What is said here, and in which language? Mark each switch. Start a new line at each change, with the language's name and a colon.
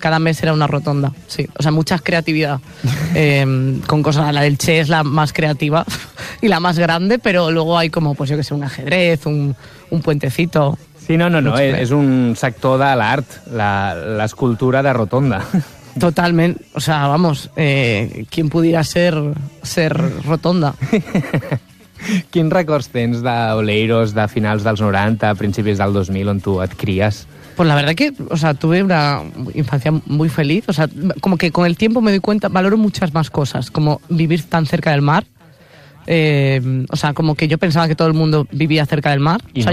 Spanish: Cada mes era una rotonda, sí. O sea, mucha creatividad. Con cosas, la del Che es la más creativa y la más grande, pero luego hay como, pues yo que sé, un ajedrez, un puentecito. Sí, no.
Catalan: És un sector de l'art, l'escultura de rotonda.
Spanish: Totalment, o sea, vamos, ¿quién pudiera ser rotonda?
Catalan: Quins records tens d'Oleiros de finals dels 90, principis del 2000, on tu et cries?
Spanish: Pues la verdad que, o sea, tuve una infancia muy feliz, o sea, como que con el tiempo me doy cuenta, valoro muchas más cosas, como vivir tan cerca del mar, o sea, como que yo pensaba que todo el mundo vivía cerca del mar, o sea,